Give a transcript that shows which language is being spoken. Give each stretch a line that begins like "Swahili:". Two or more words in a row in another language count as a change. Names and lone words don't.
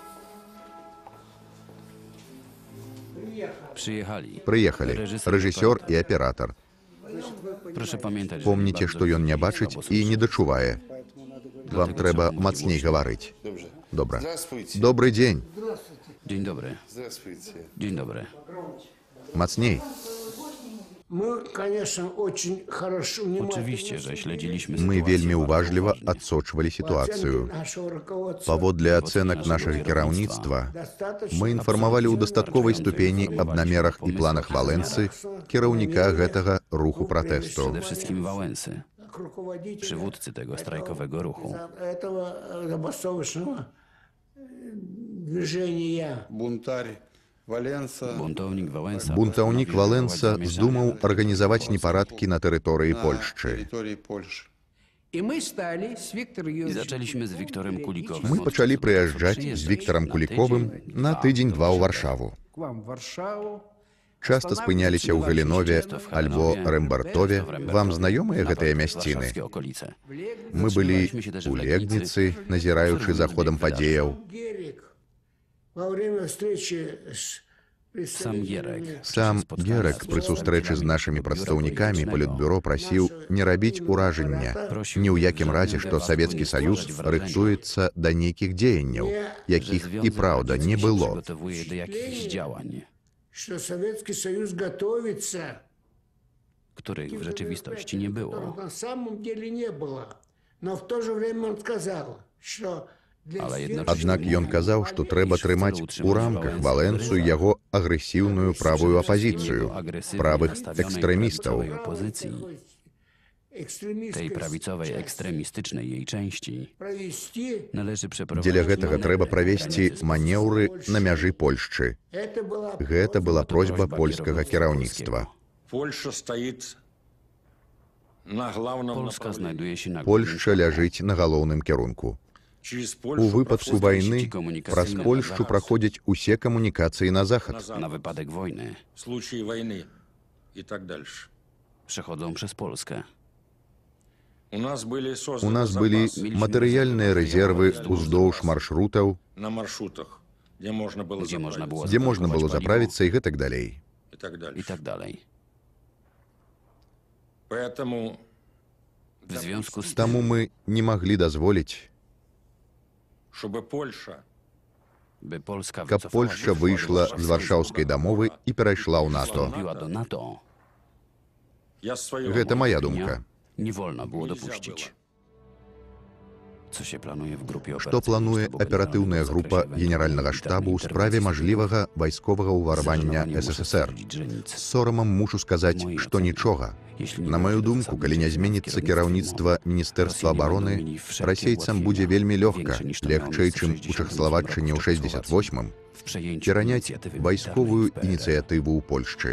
Belarusian: Прыехалі рэжысёр і аператар. Помніце, што ён не бачыць і не дачувае. Вам трэба мацней гаварыць. Добра. Добры дзень.
Polish: Dzień dobry. Dzień dobry. Mocniej. Oczywiście, że śledziliśmy
Belarusian: Мы
Polish: sytuację
Belarusian: вельмі
Polish: bardzo
Belarusian: уважліва
Polish: uważnie.
Belarusian: адсочвалі сітуацыю. Паводле ацэнак нашага кіраўніцтва, мы інфармавалі ў дастатковай ступені аб намерах і планах Валенцы, кіраўніка гэтага руху пратэсту.
Polish: Przede wszystkim Wałęsy, przywódcy tego strajkowego ruchu.
Russian: Бунтарь Валенса.
Polish: Buntownik Wałęsa
Belarusian: Бунтаўнік Валенца здумаў арганізаваць непарадкі на тэрыторыі Польшчы.
Russian: Территории Польши.
Polish: I zaczęliśmy z Wiktorem Kulikowym.
Belarusian: Мы пачалі прыязджаць з Віктарам Куліковым на тыдзень-два ў Варшаву. Часта спыняліся ў Галінове альбо Рэмбартове. Вам знаёмыя гэтыя мясціны?
Polish: Warszawskie okolice.
Belarusian: Мы былі у Легніцы, назіраючы за ходам падзеяў.
Polish: Sam Gierek.
Belarusian: Сам Герек пры сустрэчы з нашымі прадстаўнікамі палітбюро прасіў не рабіць уражання ні ў якім разе, што Савецкі Саюз рыхтуецца да нейкіх дзеянняў, якіх і праўда не было.
Polish: Przygotowuje do jakichś działań,
Russian: Что Советский Союз готовится,
Polish: których w rzeczywistości nie było.
Russian: которых на самом деле не было. Но в то же время он сказал, что
Polish: Ale jednocześnie
Belarusian: Аднак ён казаў, што трэба трымаць у рамках Валенцу яго агрэсіўную правую апазіцыю, правых экстрэмістаў.
Polish: opozycji, tej prawicowej, ekstremistycznej jej części,
Russian: провести,
Polish: należy przeprowadzić
Belarusian: Дзеля гэтага трэба правесці манеўры на мяжы Польшчы.
Russian: это была
Belarusian: Гэта была просьба польскага кіраўніцтва.
Russian: Польша стоит
Polish: Polska znajduje się na
Belarusian: Польшча ляжыць на галоўным кірунку. У выпадку вайны праз Польшчу праходзяць усе камунікацыі на захад.
Polish: na wypadek wojny
Russian: в случае войны и так дальше.
Polish: przechodzą przez Polskę.
Russian: У нас были
Belarusian: У
Russian: созданы
Belarusian: нас былі
Russian: запасы
Belarusian: матэрыяльныя рэзервы ўздоўж маршрутаў,
Russian: на маршрутах, где можно было
Polish: Gdzie można było
Belarusian: дзе можна было
Polish: zatankować
Belarusian: заправіцца і гэтак далей.
Russian: и так
Polish: paliwo
Russian: дальше.
Polish: i tak dalej.
Russian: Поэтому
Polish: W związku z
Belarusian: Таму
Polish: tym,
Belarusian: мы не маглі дазволіць,
Russian: чтобы Польша
Polish: by Polska
Belarusian: каб
Polish: wycofała
Belarusian: Польшча
Polish: się z
Belarusian: выйшла
Polish: układu
Belarusian: з варшаўскай дамовы і перайшла ў НАТО.
Polish: wstąpiła do NATO,
Russian: я свое
Belarusian: Гэта моя думка.
Polish: nie wolno było dopuścić. Co się planuje w grupie
Belarusian: Што плануе аператыўная група генеральнага штабу ў справе мажлівага вайсковага ўварвання СССР? З сорамам мушу сказаць, што нічога. На маю думку, калі не зменіцца кіраўніцтва Міністэрства абароны, расейцам будзе вельмі лёгка, легчэй, чым у Чэхаславаччыне ў 68-м, пераняць вайсковую ініцыятыву ў Польшчы.